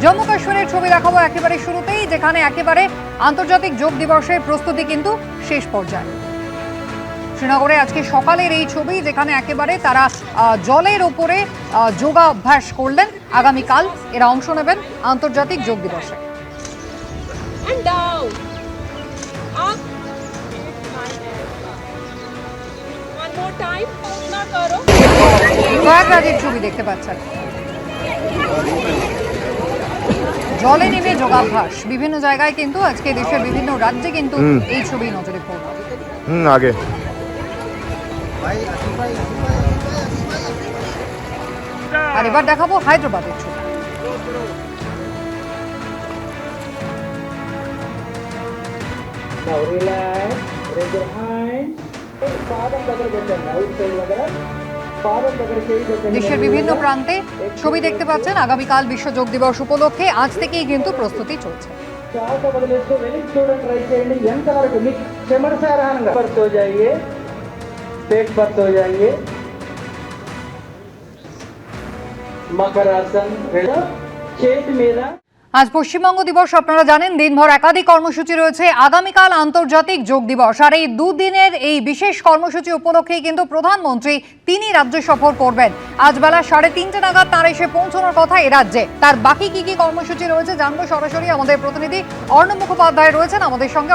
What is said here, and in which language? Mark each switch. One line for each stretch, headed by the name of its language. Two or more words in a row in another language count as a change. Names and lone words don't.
Bangla: জম্মু কাশ্মীরের ছবি দেখাবো একেবারে শুরুতেই, যেখানে একেবারে আন্তর্জাতিক যোগ দিবসের প্রস্তুতি কিন্তু শেষ পর্যায়ে। শ্রীনগরে আজকে সকালের এই ছবি, যেখানে একেবারে তারা জলের ওপরে যোগাভ্যাস করলেন। আগামীকাল এরা অংশ নেবেন আন্তর্জাতিক যোগ দিবসে।
English: And down. Up. One more time.
Bangla: না করো। প্রয়াগরাজের ছবি দেখতে পাচ্ছেন, জলে নেমে যোগাভ্যাস। বিভিন্ন জায়গায় কিন্তু আজকে দেশের বিভিন্ন রাজ্যে কিন্তু এই ছবি নজরে পড়ল। আগে আর এবার দেখাবো হায়দ্রাবাদের ছবি।
English: Now relax, raise your hand.
Telugu: పాదం దగ్గర పెట్టండి, అవుట్ సైడ్ దగ్గర పాదం దగ్గర చేయి పెట్టండి.
Bangla: দেশের বিভিন্ন ప్রান্তে ছবি দেখতে পাচ্ছেন। আগামীকাল বিশ্ব যোগ দিবস উপলক্ষে আজ থেকেই কিন্তু প্রস্তুতি চলছে।
Telugu: శ్వాస వదిలేస్తూ వెనక్కి చూడండి, ట్రై చేయండి. ఎంత వరకు మీకు చెమటసారానంగా బర్త్
Hindi: हो जाइए, पेट बर्थ हो जाइए.
Telugu: మకరాసన్ చేతి మీద।
Bangla: আজ পশ্চিমবঙ্গ দিবস, আপনারা জানেন দিনভর একাধিক কর্মসূচি রয়েছে। আগামীকাল আন্তর্জাতিক যোগ দিবস, আর এই দুদিনের এই বিশেষ কর্মসূচি উপলক্ষেই কিন্তু প্রধানমন্ত্রী তিনি রাজ্য সফর করবেন। আজ বেলা 3:30 নাগাদ তার এসে পৌঁছানোর কথা এ রাজ্যে। তার বাকি কি কি কর্মসূচি রয়েছে জানবো সরাসরি। আমাদের প্রতিনিধি অর্ণব মুখোপাধ্যায় রয়েছেন আমাদের সঙ্গে।